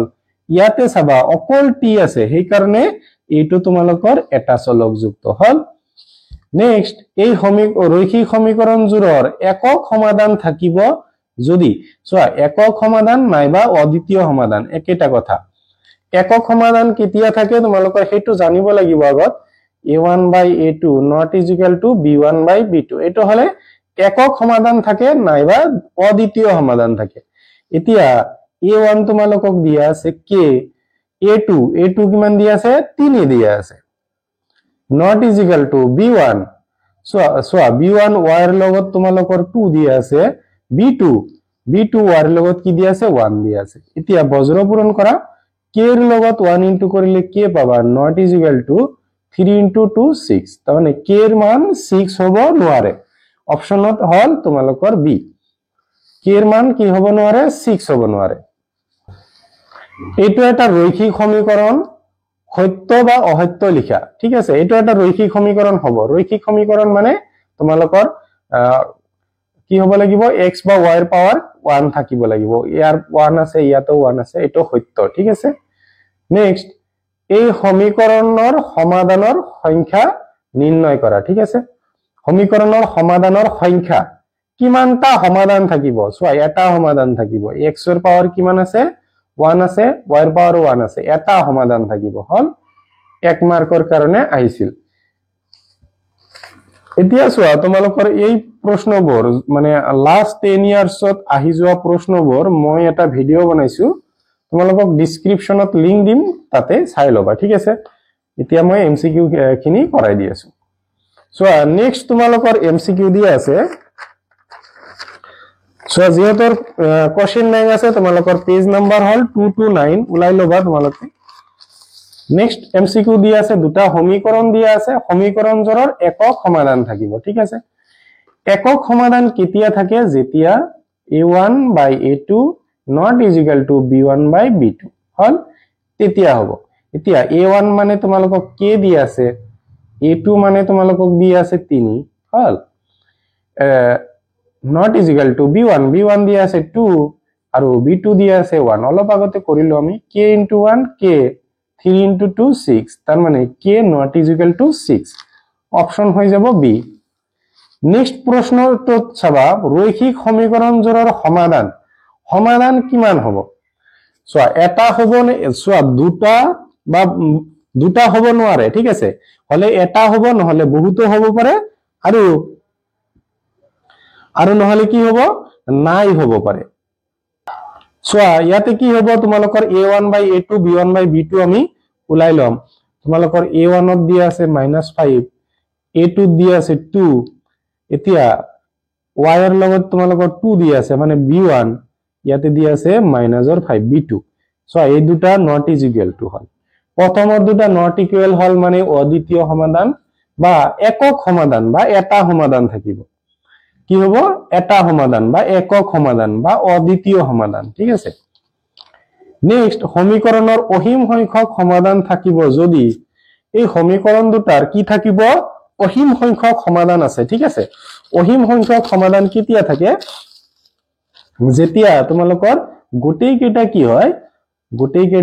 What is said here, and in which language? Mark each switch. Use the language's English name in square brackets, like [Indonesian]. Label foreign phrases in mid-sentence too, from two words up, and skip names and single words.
[Assamese] ইয়াতে চাবা অকল t আছে, সেই কাৰণে এইটো তোমালোকৰ এটা চলকযুক্ত হল। নেক্সট এই রৈখিক সমীকৰণজোৰৰ একক সমাধান থাকিব যদি, চোৱা একক সমাধান নাইবা অদ্বিতীয় সমাধান একেটা কথা। একক সমাধান কেতিয়া থাকে তোমালোকৰ সেইটো জানিব লাগিব আগত। [English] a1 by a2 not is equal to b1 by b2, [Assamese] এটো হলে একক সমাধান থাকে নাইবা অদ্বিতীয় সমাধান থাকে। এতিয়া a1 তোমালোকক দিয়া আছে k, a2 কিমান দিয়া আছে 3 দিয়া আছে, [English] not is equal to b1, [Assamese] so b1 y এর লগত তোমালোকৰ 2 দিয়া আছে, b2 y এর লগত কি দিয়া আছে 1 দিয়া আছে। এতিয়া বজ্ৰ পূৰণ কৰা, k এর লগত 1 ইনটু কৰিলে k পাবা, [English] not is equal to 3 into 2 6, [Assamese] তাহলে k এর মান 6 হ'ব নোৱাৰে। অপশনত হল তোমালোকৰ b, k এর মান কি হ'ব নোৱাৰে 6 হ'ব নোৱাৰে। এইটো এটা রৈখিক সমীকরণ, সত্য বা অসত্য লিখা, ঠিক আছে। এইটো এটা রৈখিক সমীকরণ হ'ব। রৈখিক সমীকরণ মানে তোমালোকৰ কি হ'ব লাগিব, x বা y এর পাওয়ার 1 থাকিব লাগিব, ইয়াৰ 1 আছে, ইয়াতো 1 আছে, এটো সত্য, ঠিক আছে। নেক্সট এই সমীকৰণৰ সমাধানৰ সংখ্যা নিৰ্ণয় কৰা, ঠিক আছে। সমীকৰণৰ সমাধানৰ সংখ্যা কিমানটা সমাধান থাকিব, চোৱা এটা সমাধান থাকিব, x এর পাওয়ার কিমান আছে 1 আছে, y এর পাওয়ার 1 আছে, এটা সমাধান থাকিব, হল 1 মার্কৰ কাৰণে আহিছিল। এতিয়া চোৱা তোমালোকৰ এই প্ৰশ্নবোৰ মানে [English] last 10 years [Assamese] আহি যোৱা প্ৰশ্নবোৰ মই এটা ভিডিও বনাইছো, তোমালোকক ডেসক্ৰিপশনত লিংক দিম, তাতে চাই লবা, ঠিক আছে। এতিয়া মই এমসিকিউ খিনি কৰাই দি আছো। চোৱা নেক্সট তোমালোকৰ এমসিকিউ দিয়া আছে। সো যেহেতু [English] question bank [Assamese] আছে, তোমালোকৰ [English] page number [Assamese] হল 229, উলাই লবা তোমালোকে। নেক্সট এমসিকিউ দিয়া আছে, দুটা সমীকরণ দিয়া আছে, সমীকৰণজোৰৰ একক সমাধান থাকিব, ঠিক আছে। একক সমাধান কেতিয়া থাকে, যেতিয়া [English] a1 by a2 not is equal to b1 by b2 [Assamese] হল, তেতিয়া হ'ব। এতিয়া a1 মানে তোমালোকক k দিয়া আছে, a2 মানে তোমালোকক দিয়া আছে 3 হল, [English] not is equal to b1 [Assamese] দিয়া আছে 2 আৰু b2 দিয়া আছে 1, অলপ আগতে কৰিলো আমি, [English] k into 1 k, 3 into 2 6, [Assamese] তার মানে [English] k not is equal to 6, [Assamese] অপশন হৈ যাব b। নেক্সট প্ৰশ্নটো চাবা, রৈখিক সমীকৰণজোৰৰ সমাধান কিমান হ'ব। চোৱা এটা হ'ব নে, চোৱা দুটা হ'ব নোৱাৰে, ঠিক আছে, হলে এটা হ'ব, নহলে বহুতো হ'ব পাৰে, আৰু নহলে কি হ'ব, নাই হ'ব পাৰে। চোৱা ইয়াতে কি হ'ব, তোমালোকৰ [English] a1 by a2 b1 by b2 [Assamese] আমি উলাই লম। তোমালোকৰ a1 ত দিয়া আছে -5, a2 ত দিয়া আছে 2, এতিয়া y এর লগত তোমালোকৰ 2 দিয়া আছে মানে b1, ইয়াতে দিয়া আছে মাইনাসৰ 5 b2 সো এই দুটা [English] not is equal to [Assamese] হল প্ৰথমৰ দুটা [English] not equal [Assamese] হল মানে অদ্বিতীয় সমাধান বা একক সমাধান বা এটা সমাধান থাকিব কি হ'ব এটা সমাধান বা একক সমাধান বা অদ্বিতীয় সমাধান ঠিক আছে নেক্সট সমীকৰণৰ অসীম সংখ্যক সমাধান থাকিব যদি এই সমীকৰণ দুটাৰ কি থাকিব অসীম সংখ্যক সমাধান আছে ঠিক আছে অসীম সংখ্যক সমাধান কেতিয়া থাকে যেতিয়া তোমালোকৰ গোটেই কেইটা কি হয় গোটেই